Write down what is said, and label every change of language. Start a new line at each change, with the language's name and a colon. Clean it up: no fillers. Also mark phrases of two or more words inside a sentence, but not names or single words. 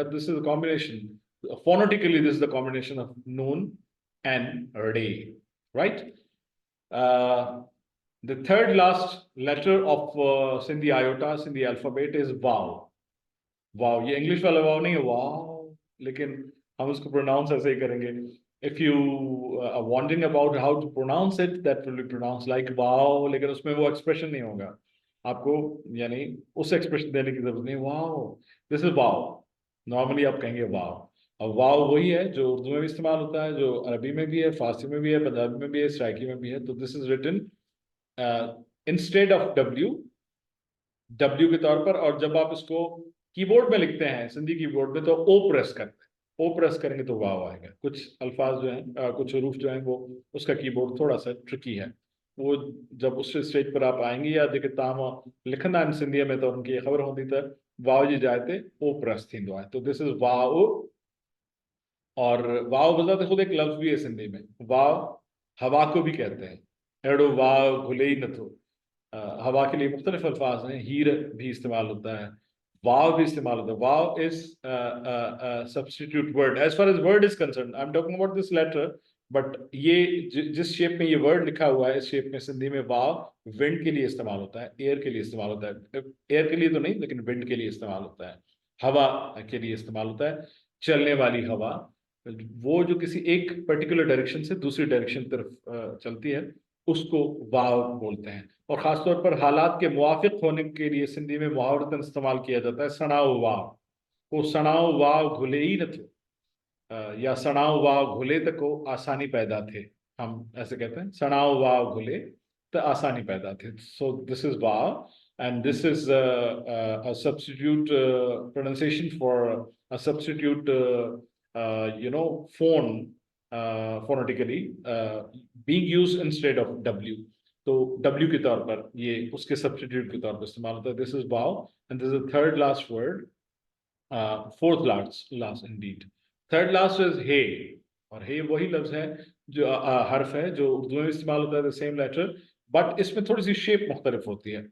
English: This is combination, phonetically this is the combination of noon and ray, right. The third last letter of Sindhi ayota, Sindhi alphabet is wow.
Urdu: واؤ، یہ انگلش والا واؤ نہیں ہے، واؤ، لیکن ہم اس کو پروناؤنس ایسے ہی کریں گے.
English: If you are wondering about how to pronounce it, that will be pronounced like wow,
Urdu: لیکن اس میں وہ ایکسپریشن نہیں ہوگا آپ کو، یعنی اس ایکسپریشن دینے کی ضرورت نہیں. वाओ,
English: this is wow,
Urdu: نارملی آپ کہیں گے واؤ. اور واؤ وہی ہے جو اردو میں بھی استعمال ہوتا ہے، جو عربی میں بھی ہے، فارسی میں بھی ہے، پنجابی میں بھی ہے، سرائیکی میں بھی ہے.
English: तो this is written instead of W,
Urdu: ڈبلیو کے طور پر. اور جب آپ اس کو کی بورڈ میں لکھتے ہیں سندھی کی بورڈ میں تو او پریس کرتے ہیں، او پریس کریں گے تو واؤ آئے گا. کچھ الفاظ جو ہیں کچھ حروف جو ہیں وہ اس کا کی بورڈ تھوڑا سا ٹرکی ہے، وہ جب اس اسٹیج پر آپ آئیں گے یا
Sindhi: जेके तव्हां लिखंदा आहिनि सिंधीअ में तो उनकी ख़बर हूंदी त वाव जी जाइ ते ओ प्रेस थींदो आहे।
Urdu: तो
English: this is wow.
Urdu: اور واؤ بذاتِ خود ایک لفظ بھی ہے سندھی میں، واؤ ہوا کو بھی کہتے ہیں,
Sindhi: अड़ो वाव घुले ही न थो।
Urdu: ہوا کے لیے مختلف الفاظ ہیں، ہیر بھی استعمال ہوتا ہے، واؤ بھی استعمال ہوتا ہے.
English: Wow is substitute word as far as word is concerned. I am talking about this letter,
Urdu: بٹ یہ جس شیپ میں یہ ورڈ لکھا ہوا ہے اس شیپ میں سندھی میں واؤ ونڈ کے لیے استعمال ہوتا ہے، ایئر کے لیے استعمال ہوتا ہے. ایئر کے لیے تو نہیں لیکن ونڈ کے لیے استعمال ہوتا ہے، ہوا کے لیے استعمال ہوتا ہے. چلنے والی ہوا، وہ جو کسی ایک پرٹیکولر ڈائریکشن سے دوسری ڈائریکشن طرف چلتی ہے اس کو واؤ بولتے ہیں. اور خاص طور پر حالات کے موافق ہونے کے لیے سندھی میں محاورتاً استعمال کیا جاتا ہے
Sindhi: सणाओ वाव
Urdu: को,
Sindhi: सणाओ वाव घुले ही न थे,
Urdu: या
Sindhi: सणाओ वाव घुले तक को आसानी पैदा थे,
Urdu: ہم ایسے کہتے ہیں
Sindhi: सणाओ वाव घुले तो आसानी पैदा थे।
English: So this is wow and this is a substitute pronunciation for a substitute phone phonetically being used instead of w।
Urdu: تو W کے طور پر یہ اس کے سبسٹیٹیوٹ کے طور پر استعمال ہوتا ہے.
English: This is wow and this is third last word, fourth last indeed. Third last is he,
Urdu: اور ہ وہی لفظ ہے جو حرف ہے جو اردو میں استعمال ہوتا ہے,
English: the same letter,
Urdu: بٹ اس میں تھوڑی سی شیپ مختلف ہوتی ہے.